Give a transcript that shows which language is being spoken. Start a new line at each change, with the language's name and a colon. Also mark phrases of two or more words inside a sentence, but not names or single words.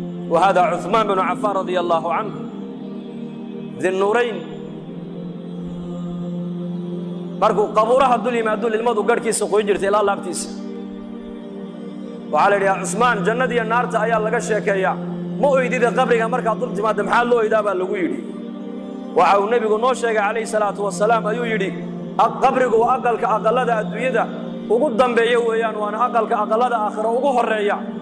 Arabic: وهذا عثمان بن عفان رضي الله عنه، ذي النورين.
Somali: Markuu qabuuraha dul yimaado, ilmadu garhkiisa qoyn jirtay ilaa laabtiisa. Waxaa la yidhi, "Yaa Cusmaan, jannada iyo naarta ayaa laga sheekeeyaa. Ma oydida qabriga markaad dul timaaddo, maxaa loo oydaa?" baa lagu yidhi. Waxa uu nebigu noo sheegay,
Arabic: عليه الصلاة والسلام,
Somali: ayuu yidhi, "Aq-, qabrigu waa aqalka aqallada adduunyada ugu dambeeya weeyaan, waana aqalka aqallada aakhiro ugu horreeya.